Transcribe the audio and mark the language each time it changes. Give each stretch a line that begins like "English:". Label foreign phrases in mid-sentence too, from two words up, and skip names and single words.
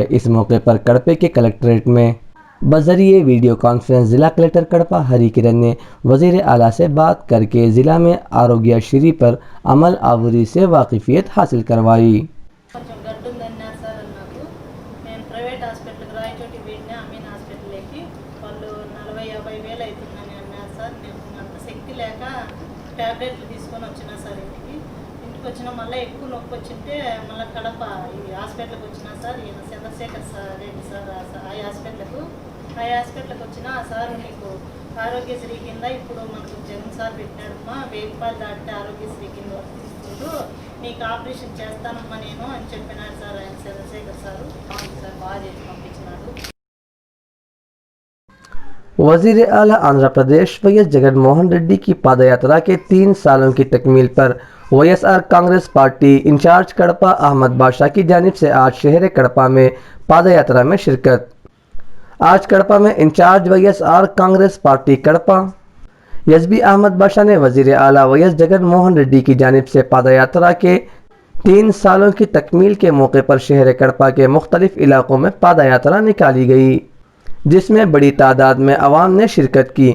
Urdu: اس موقع پر کڑپے کے کلکٹریٹ میں بذریعہ
English: video conference
Urdu: ضلع کلکٹر کڑپا ہری کرن نے وزیر اعلیٰ سے بات کر کے ضلع میں آروگیہ شری پر عمل آوری سے واقفیت حاصل کروائی۔
Telugu: కొంచెం గడ్డు ఉందన్నారు సార్ నాకు నేను
English: private hospital
Telugu: రాయచోటి వెళ్ళినా అమీన్ హాస్పిటల్కి వాళ్ళు 40-50 వేలు అవుతుందని అన్నారు సార్। నేను అంత శక్తి లేక ట్యాబ్లెట్లు తీసుకొని వచ్చినా సార్ ఇంటికి వచ్చినా మళ్ళీ ఎక్కువ నొప్పి వచ్చింటే మళ్ళీ కడప ఈ హాస్పిటల్కి వచ్చినా సార్। ఈయన చంద్రశేఖర్ సార్ రెడ్డి సార్ ఆ హాస్పిటల్కి వచ్చినా సార్ మీకు ఆరోగ్యశ్రీ కింద ఇప్పుడు మనకు జగన్ సార్ పెట్టినాడమ్మా 1000 రూపాయలు దాటితే ఆరోగ్యశ్రీ కింద వర్తిస్తుంది, మీకు ఆపరేషన్ చేస్తానమ్మా నేను అని చెప్పినాడు సార్ ఆయన చంద్రశేఖర్ సార్। అవును సార్ బాగా చేసి పంపించినాడు।
Urdu: وزیر اعلیٰ آندھرا پردیش ویس جگن موہن ریڈی کی پاد یاترا کے 3 سالوں کی تکمیل پر WSR کانگریس پارٹی انچارج کڑپا احمد بادشاہ کی جانب سے آج شہر کڑپا میں پاد یاترا میں شرکت۔ آج کڑپا میں انچارج WSR کانگریس پارٹی کڑپا یزبی احمد بادشاہ نے وزیر اعلیٰ ویس جگن موہن ریڈی کی جانب سے پاد یاترا کے 3 سالوں کی تکمیل کے موقع پر شہر کڑپا کے مختلف علاقوں میں پاد یاترا نکالی گئی جس میں بڑی تعداد میں عوام نے شرکت کی۔